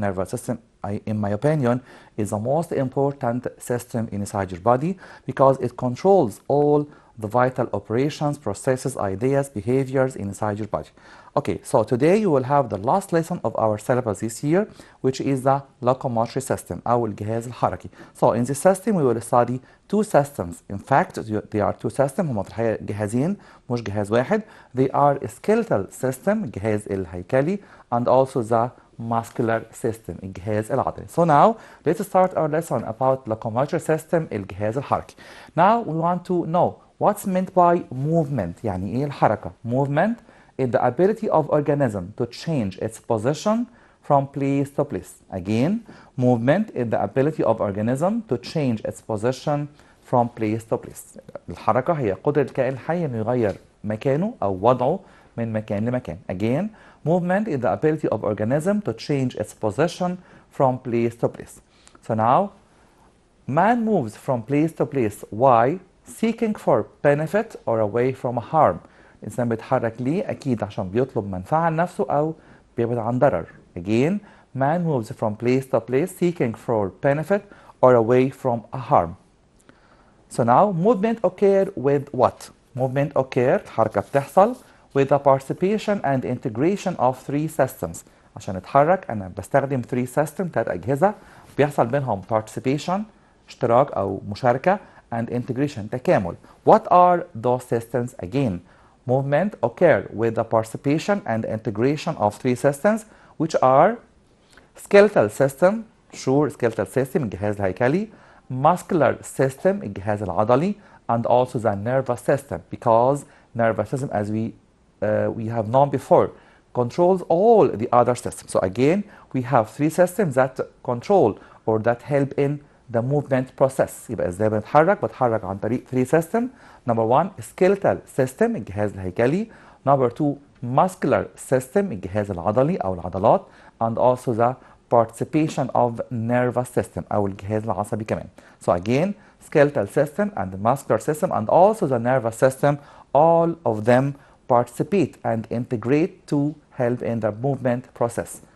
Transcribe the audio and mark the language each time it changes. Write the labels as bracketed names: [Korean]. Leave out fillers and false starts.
[English] Nervous system, in my opinion, is the most important system inside your body because it controls all the vital operations, processes, ideas, behaviors inside your body. Okay, so today you will have the last lesson of our syllabus this year, which is the locomotory system [Arabic] أو الجهاز الحركي. [English] So in this system we will study 2 systems. In fact, they are 2 systems. [Arabic] هما في الحقيقة جهازين مش جهاز واحد. [English] They are skeletal system [Arabic] الجهاز الهيكلي [English] and also the muscular system [Arabic] الجهاز العضلي. [English] So now let's start our lesson about locomotory system [Arabic] الجهاز الحركي. [English] Now we want to know what's meant by movement. [Arabic] يعني ايه الحركة؟ [English] Movement is the ability of organism to change its position from place to place. Again, movement is the ability of organism to change its position from place to place. [Arabic] الحركة هي قدرة الكائن الحي انه يغير مكانه او وضعه من مكان لمكان. [English] Again, movement is the ability of organism to change its position from place to place. So now, man moves from place to place. Why? Seeking for benefit or away from harm. [Arabic] الإنسان بيتحرك ليه؟ أكيد عشان بيطلب منفعة لنفسه أو بيبعد عن ضرر. [English] Again, man moves from place to place seeking for benefit or away from a harm. So now, movement occur with what? Movement occur, [Arabic] الحركة بتحصل [English] with the participation and integration of 3 systems. [Arabic] عشان اتحرك أنا بستخدم 3 systems 3 أجهزة بيحصل بينهم participation اشتراك أو مشاركة [English] and integration [Arabic] تكامل. [English] What are those systems again? Movement occur with the participation and integration of 3 systems which are skeletal system, sure skeletal system [Arabic] الجهاز الهيكلي, [English] muscular system [Arabic] الجهاز العضلي, [English] and also the nervous system because nervous system as we have known before controls all the other systems. So again we have 3 systems that control or that help in the movement process. [Arabic] يبقى ازاي بتحرك عن طريق 3 system. [English] Number 1 skeletal system [Arabic] الجهاز الهيكلي. [English] Number 2 muscular system [Arabic] الجهاز العضلي أو العضلات, [English] and also the participation of nervous system [Arabic] أو الجهاز العصبي كمان. [English] So again skeletal system and the muscular system and also the nervous system, all of them participate and integrate to help in the movement process.